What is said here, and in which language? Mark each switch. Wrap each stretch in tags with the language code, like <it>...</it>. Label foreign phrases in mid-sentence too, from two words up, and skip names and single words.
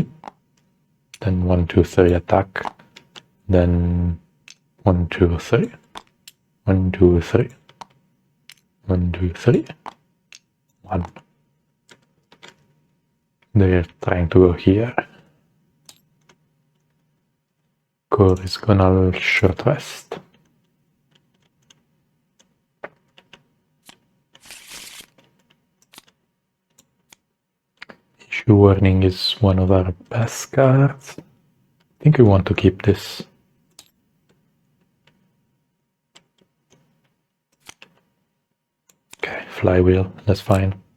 <en>Then 1, 2, 3 attack. Then 1, 2, 3. 1, 2, 3. 1, 2, 3. 1. They're trying to go here. C.O.R.e is gonna short rest. Issue warning is one of our best cards. I think we want to keep this. Okay, flywheel, that's fine.</en>